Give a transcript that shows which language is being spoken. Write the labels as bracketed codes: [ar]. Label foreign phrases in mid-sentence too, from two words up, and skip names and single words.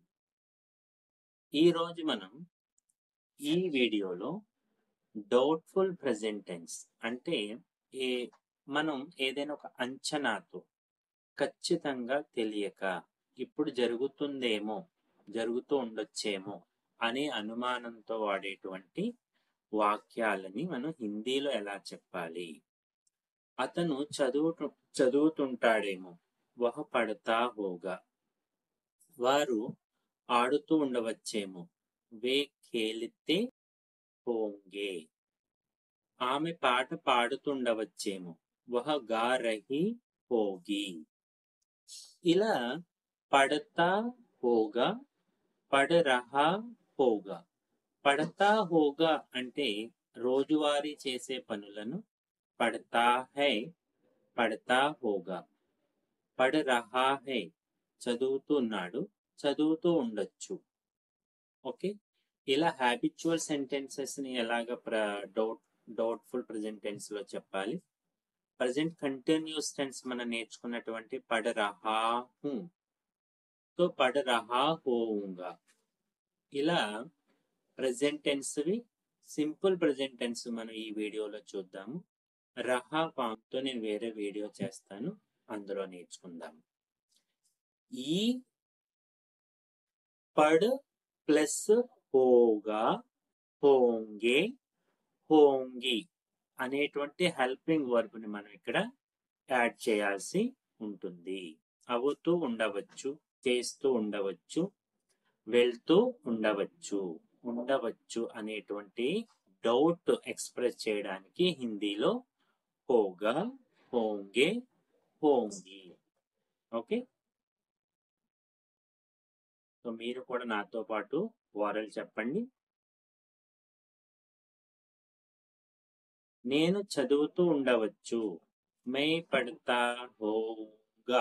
[te] ఈరోజు మనం ఈ వీడియోలో [en] doubtful present tense [te] అంటే మనం ఏదైనా ఒక అంచనాతో ఖచ్చితంగా తెలియక ఇప్పుడు జరుగుతూ ఉండొచ్చేమో అనే అనుమానంతో వాడేటువంటి వాక్యాలని మనం హిందీలో ఎలా చెప్పాలి. అతను చదువుతుంటాడేమో, [hi] వహ పడతా హోగా. [te] వారు ఆడుతూ ఉండవచ్చేమో, [hi] वे खेलते होंगे. [te] ఆమె పాట పాడుతుండవచ్చేమో, [hi] वह गा रही होगी. इला पढ़ता होगा, पढ़ रहा होगा. पढ़ता होगा [te] అంటే రోజువారీ చేసే పనులను [hi] पढ़ता है, पढ़ता होगा. पढ़ रहा है [te] చదువుతున్నాడు, చదువుతూ ఉండొచ్చు. ఓకే, ఇలా [en] habitual sentences [te] ని ఎలాగ [en] doubtful present tense [te] లో చెప్పాలి. [en] present continuous tense [te] మనం నేర్చుకున్నటువంటి [hi] पढ़ रहा हूँ [te] తో [hi] पढ़ रहा होंगा. [te] ఇలా [en] present tense [te] వి [en] simple present tense [te] మనం ఈ వీడియోలో చూద్దాము. రహా ఫామ్ తో నేను వేరే వీడియో చేస్తాను, అందులో నేర్చుకుందాము. ఈ పడ్ ప్లస్ [hi] होगा, होंगे, होंगी [te] అనేటువంటి [en] helping verb [te] ని మనం ఇక్కడ యాడ్ చేయాల్సి ఉంటుంది. అవుతూ ఉండవచ్చు, చేస్తూ ఉండవచ్చు, వెళ్తూ ఉండవచ్చు అనేటువంటి [en] doubt express [te] చేయడానికి హిందీలో [hi] होगा, होंगे, होंगी. [en] okay, so [te] మీరు కూడా నాతో పాటు ఓరల్ చెప్పండి. నేను చదువుతూ ఉండవచ్చు, [hi] मैं पढ़ता होगा.